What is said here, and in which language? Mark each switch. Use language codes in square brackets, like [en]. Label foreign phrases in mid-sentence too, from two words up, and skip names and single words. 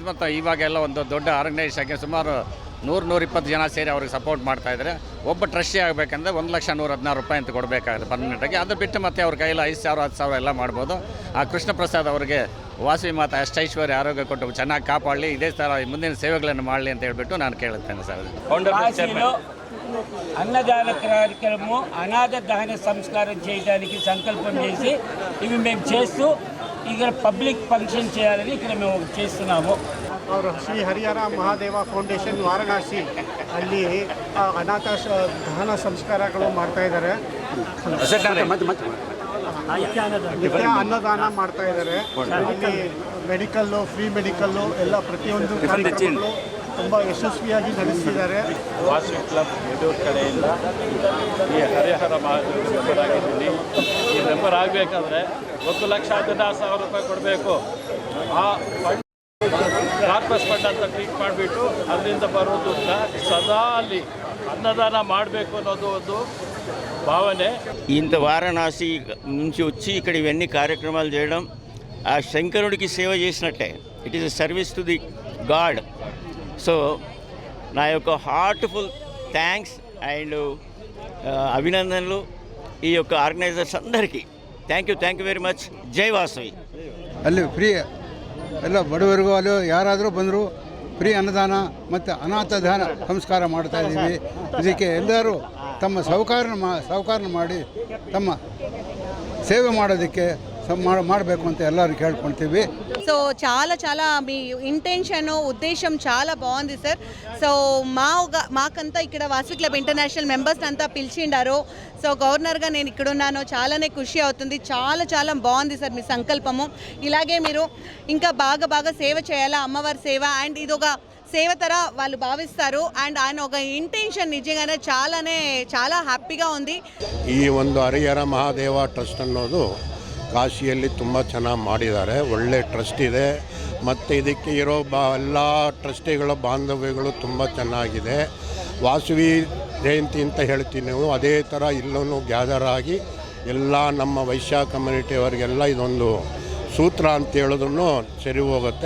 [kn] ಮತ್ತು ಇವಾಗೆಲ್ಲ ಒಂದು ದೊಡ್ಡ ಆರ್ಗನೈಸೇಷನ್ ಆಗಿ ಸುಮಾರು 100-120 ಜನ ಸೇರಿ ಅವ್ರಿಗೆ ಸಪೋರ್ಟ್ ಮಾಡ್ತಾಯಿದ್ದಾರೆ. ಒಬ್ಬ ಟ್ರಸ್ಟಿ ಆಗಬೇಕಂದ್ರೆ 1,116,000 ರೂಪಾಯಿ ಅಂತ ಕೊಡಬೇಕಾಗುತ್ತೆ ಪರ್ಮನೆಂಟಾಗಿ. ಅದು ಬಿಟ್ಟು ಮತ್ತು ಅವ್ರ ಕೈಯಲ್ಲಿ 5,000 10,000 ಎಲ್ಲ ಮಾಡ್ಬೋದು. ಆ ಕೃಷ್ಣ ಪ್ರಸಾದ್ ಅವರಿಗೆ ವಾಸವಿ ಮಾತಾ ಅಷ್ಟೈಶ್ವರ್ಯ ಆರೋಗ್ಯ ಕೊಟ್ಟು ಚೆನ್ನಾಗಿ ಕಾಪಾಡಲಿ, ಇದೇ ಥರ ಮುಂದಿನ ಸೇವೆಗಳನ್ನು ಮಾಡಲಿ ಅಂತ ಹೇಳ್ಬಿಟ್ಟು ನಾನು ಕೇಳುತ್ತೇನೆ ಸರ್. [te] అన్నదాన కార్యక్రమం అనాథ దహన సంస్కారం చేయడానికి సంకల్పం చేసి ఇవి మేము చేస్తూ ఇక్కడ పబ్లిక్ ఫంక్షన్ చేయాలని ఇక్కడ మేము చేస్తున్నాము. [kn] ಅವರು ಶ್ರೀ ಹರಿಹರ ಮಹಾದೇವ ಫೌಂಡೇಶನ್ ವಾರಣಾಸಿ ಅಲ್ಲಿ ಅನಾಥ ದಹನ ಸಂಸ್ಕಾರಗಳು ಮಾಡ್ತಾ ಇದ್ದಾರೆ. ನಿತ್ಯ ಅನ್ನದಾನ ಮಾಡ್ತಾ ಇದ್ದಾರೆ. ಅಲ್ಲಿ ಮೆಡಿಕಲ್ಲು, [en] free medical [kn] ಎಲ್ಲ ಪ್ರತಿಯೊಂದು ಕಾರ್ಯಕ್ರಮಗಳು ತುಂಬ ಯಶಸ್ವಿಯಾಗಿ ನಡೆಸ್ತಿದ್ದಾರೆ. ವಾಸವಿ ಕ್ಲಬ್ ಯಡೂರು ಕಡೆಯಿಂದ ಈ ಹರಿಹರ ಮಹಾದೇವ ಮೆಂಬರ್ ಆಗಿದ್ದೀನಿ. ಈ ಮೆಂಬರ್ ಆಗಬೇಕಾದ್ರೆ 1,16,000 ರೂಪಾಯಿ ಕೊಡಬೇಕು. ಆ ಫಂಡ್ [en] corpus fund [kn] ಅಂತ ಟ್ರೀಟ್ ಮಾಡಿಬಿಟ್ಟು ಅದರಿಂದ ಬರೋದು ಸದಾ ಅಲ್ಲಿ అన్నదాన ಮಾಡಬೇಕು ಅನ್ನೋದು ಒಂದು భావనే. [te] ఇంత వారణాసి నుంచి వచ్చి ఇక్కడ ఇవన్నీ కార్యక్రమాలు చేయడం ఆ శంకరుడికి సేవ చేసినట్టే. [en] it is a service to the god. [te] సో నా యొక్క [en] heartful thanks [te] అండ్ అభినందనలు ఈ యొక్క ఆర్గనైజర్స్ అందరికీ. [en] thank you very much. [te] జై వాసవి. [kn] ಅಲ್ಲಿ ಫ್ರೀ ಎಲ್ಲ ಬಡವರಿಗೂ ಅಲ್ಲಿ ಯಾರಾದರೂ ಬಂದರೂ ಫ್ರೀ ಅನ್ನದಾನ ಮತ್ತು ಅನಾಥ ದಾನ ಸಂಸ್ಕಾರ ಮಾಡ್ತಾ ಇದ್ದೀವಿ. ಇದಕ್ಕೆ ಎಲ್ಲರೂ ತಮ್ಮ ಸಹಕಾರ ಮಾಡಿ ತಮ್ಮ ಸೇವೆ ಮಾಡೋದಕ್ಕೆ ಮಾಡಬೇಕು ಅಂತ ಎಲ್ಲರೂ ಕೇಳ್ಕೊಳ್ತೀವಿ. [te] సో చాలా మీ ఇంటెన్షన్ ఉద్దేశం చాలా బాగుంది సార్. సో మాకంతా ఇక్కడ వాసవి క్లబ్ ఇంటర్నేషనల్ మెంబర్స్ అంతా పిలిచిండారు. సో గవర్నర్గా నేను ఇక్కడ ఉన్నాను. చాలానే ఖుషి అవుతుంది. చాలా బాగుంది సార్ మీ సంకల్పము. ఇలాగే మీరు ఇంకా బాగా సేవ చేయాలా, అమ్మవారి సేవ. అండ్ ఇది ఒక సేవ తర వాళ్ళు భావిస్తారు. అండ్ ఆయన ఒక ఇంటెన్షన్ నిజంగానే చాలా హ్యాపీగా ఉంది. [kn] ಈ ಒಂದು ಹರಿಹರ ಮಹಾದೇವ ಟ್ರಸ್ಟ್ ಅನ್ನೋದು ಕಾಶಿಯಲ್ಲಿ ತುಂಬ ಚೆನ್ನಾಗಿ ಮಾಡಿದ್ದಾರೆ. ಒಳ್ಳೆ ಟ್ರಸ್ಟ್ ಇದೆ ಮತ್ತು ಇದಕ್ಕೆ ಇರೋ ಎಲ್ಲ ಟ್ರಸ್ಟಿಗಳ ಬಾಂಧವ್ಯಗಳು ತುಂಬ ಚೆನ್ನಾಗಿದೆ. ವಾಸವಿ ಜಯಂತಿ ಅಂತ ಹೇಳ್ತೀವಿ ನಾವು, ಅದೇ ಥರ ಇಲ್ಲೂ ಗ್ಯಾದರ್ ಆಗಿ ಎಲ್ಲ ನಮ್ಮ ವೈಶ್ಯ ಕಮ್ಯುನಿಟಿಯವರಿಗೆಲ್ಲ ಇದೊಂದು ಸೂತ್ರ ಅಂತ ಹೇಳಿದ್ರು ಸರಿ ಹೋಗುತ್ತೆ.